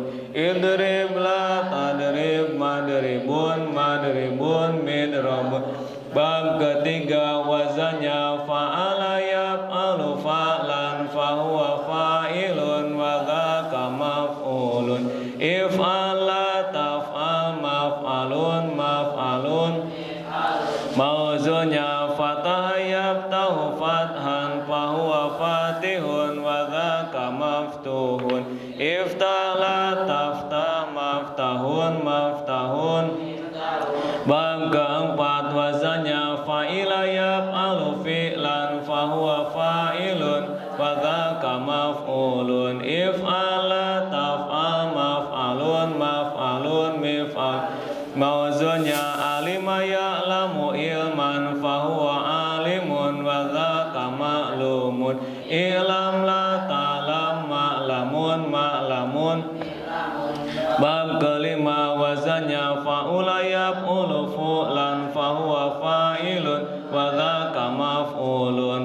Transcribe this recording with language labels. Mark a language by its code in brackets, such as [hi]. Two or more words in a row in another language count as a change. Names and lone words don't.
[ar] اضرب لا تضرب مضرب مضرب مضرب. [id] Bab ketiga wazannya [ar] فعل يفعل فعلا فهو فاعل وذاك مفعول. افعل لا تفعل مفعل مفعل. موزونه فتح يفتح فتحا فهو فاتح وذاك مفتوح. افتح لا تفتح مفتح مفتح. [id] Bab keempat wazannya [ar] فعل يفعل فعلا فهو فاعل وذاك مفعول. افعل لا تفعل مفعل مفعل مفعال. موزونه علم يعلم علما فهو عالم وذاك معلوم. اعلم لا تعلم معلم معلم. [id] Bab kelima wazannya [ar] فعل يفعل فعلا فهو فاعل وذاك مفعول.